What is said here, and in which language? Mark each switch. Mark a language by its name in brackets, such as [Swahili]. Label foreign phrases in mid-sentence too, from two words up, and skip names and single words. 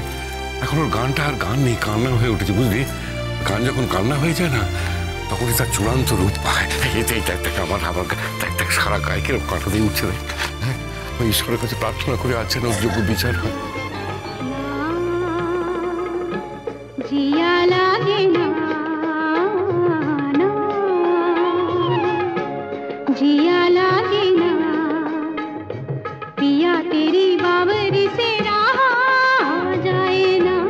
[Bangla] এখন ওর গানটা আর গান নেই, কান্না হয়ে উঠেছে, বুঝলি? গান যখন কান্না হয়ে যায় না তখনই তার চূড়ান্ত রূপ পায়। এটাই দেখ আমার দেখ সারা গায়ে কিরকম কাঁটা দিয়ে উঠছে, দেখ। হ্যাঁ, ওই ঈশ্বরের কাছে প্রার্থনা করে আছে না ওর যোগ্য বিচার হয়। [Hindi] जिया लागे ना पिया तेरी बावरी से रहा जाए ना,